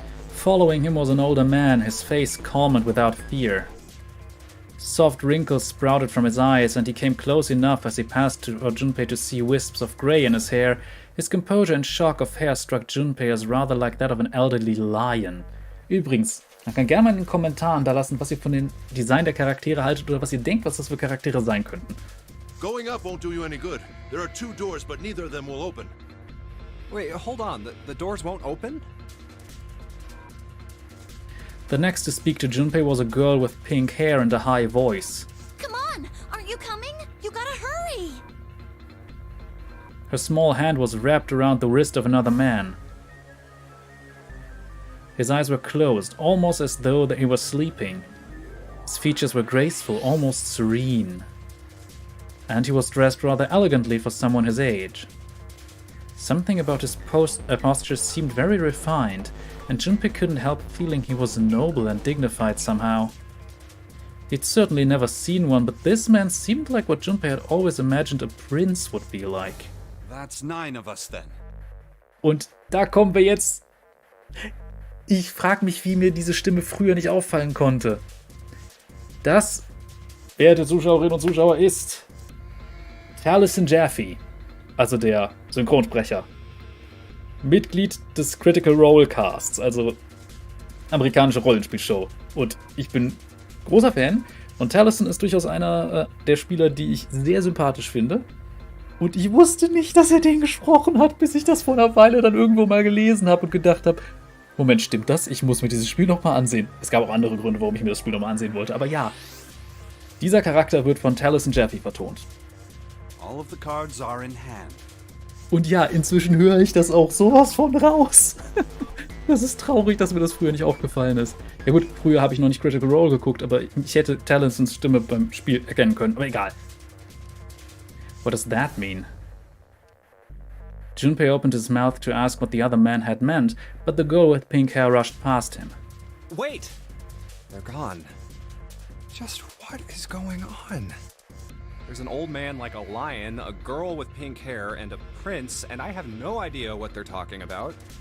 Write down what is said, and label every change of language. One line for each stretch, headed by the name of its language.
English: Following him was an older man, his face calm and without fear. Soft wrinkles sprouted from his eyes, and he came close enough as he passed Junpei to see wisps of grey in his hair. His composure and shock of hair struck Junpei as rather like that of an elderly lion.
German: Übrigens, man kann gerne mal in den Kommentaren da lassen, was ihr von den Design der Charaktere haltet oder was ihr denkt, was das für Charaktere sein könnten.
English: Going up won't do you any good. There are 2 doors, but neither of them will open. Wait, hold on. The doors won't open? The next to speak to Junpei was a girl with pink hair and a high voice. Come on! Aren't you coming? You gotta hurry! Her small hand was wrapped around the wrist of another man. His eyes were closed, almost as though he was sleeping. His features were graceful, almost serene. And he was dressed rather elegantly for someone his age. Something about his posture seemed very refined, and Junpei couldn't help feeling he was noble and dignified somehow. He'd certainly never seen one, but this man seemed like what Junpei had always imagined a prince would be like. That's 9 of us then.
German: Und da kommen wir jetzt... Ich frage mich, wie mir diese Stimme früher nicht auffallen konnte. Das, verehrte Zuschauerinnen und Zuschauer, ist Taliesin Jaffe, also der Synchronsprecher. Mitglied des Critical Role Casts, also amerikanische Rollenspielshow. Und ich bin großer Fan. Und Taliesin ist durchaus einer der Spieler, die ich sehr sympathisch finde. Und ich wusste nicht, dass er den gesprochen hat, bis ich das vor einer Weile dann irgendwo mal gelesen habe und gedacht habe, Moment, stimmt das? Ich muss mir dieses Spiel nochmal ansehen. Es gab auch andere Gründe, warum ich mir das Spiel nochmal ansehen wollte. Aber ja, dieser Charakter wird von Taliesin Jaffe vertont.
English: All of the cards are in hand.
German: Und ja, inzwischen höre ich das auch sowas von raus. Das ist traurig, dass mir das früher nicht aufgefallen ist. Ja gut, früher habe ich noch nicht Critical Role geguckt, aber ich hätte Taliesins Stimme beim Spiel erkennen können. Aber egal.
English: What does that mean? Junpei opened his mouth to ask what the other man had meant, but the girl with pink hair rushed past him. Wait! They're gone. Just what is going on? There's an old man like a lion, a girl with pink hair, and a prince, and I have no idea what they're talking about.